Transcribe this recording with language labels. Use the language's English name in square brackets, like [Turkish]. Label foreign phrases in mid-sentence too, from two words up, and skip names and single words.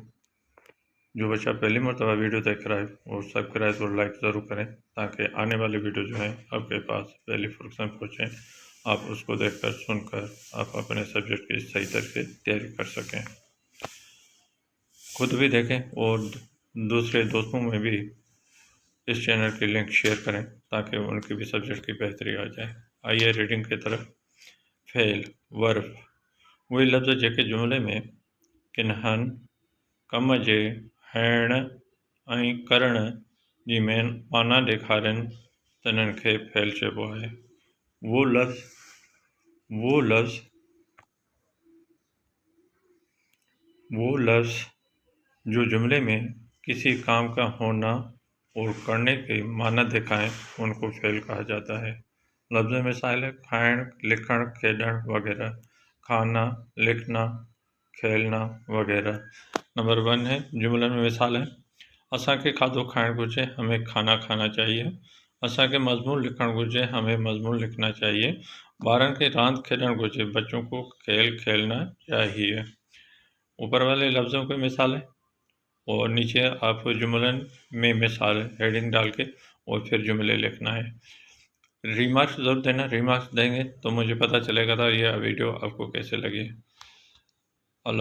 [Urdu] جو بچہ پہلی مرتبہ ویڈیو دیکھ رہا ہے وہ سبسکرائب اور لائک ضرور کریں تاکہ آنے والی ویڈیو جو ہیں آپ کے پاس پہلی فرصت میں پہنچیں، آپ اس کو دیکھ کر سن کر آپ اپنے سبجیکٹ کی صحیح طریقے تیاری کر سکیں، خود بھی دیکھیں اور دوسرے دوستوں میں بھی اس چینل کی لنک شیئر کریں تاکہ ان کی بھی سبجیکٹ کی بہتری آ جائے۔ آئیے ریڈنگ کی طرف۔ فعل ورب وہی لفظ ہے کہ جملے میں [Sindhi] کنہن، کم جے، ہیण ऐं करण जी माना ॾेखारनि तन्हनि खे फैल चइबो आहे। [Urdu] وہ لفظ جو جملے میں کسی کام کا ہونا اور کرنے کے معنی دکھائیں ان کو فعل کہا جاتا ہے. لفظ مثال ہے [Sindhi] खाइण, लिखण, खेॾण वगैरह, [Urdu] کھانا، لکھنا، کھیلنا وغیرہ. نمبر 1 ہے جملن میں مثال ہے. [Sindhi] असांखे खाधो खाइण घुरिजे, [Urdu] ہمیں کھانا کھانا چاہیے. [Sindhi] असांखे मज़मून लिखण घुरिजे, [Urdu] ہمیں مضمون لکھنا چاہیے. [Sindhi] ॿारनि खे रांदि खेॾण घुरिजे, [Urdu] بچوں کو کھیل کھیلنا چاہیے. اوپر والے لفظوں کی مثال ہے اور نیچے آپ جملن میں مثال ہیڈنگ ڈال کے اور پھر جملے لکھنا ہے. ریمارکس ضرور دینا، ریمارکس دیں گے تو مجھے پتا چلے گا تھا یہ ویڈیو آپ کو کیسے لگی.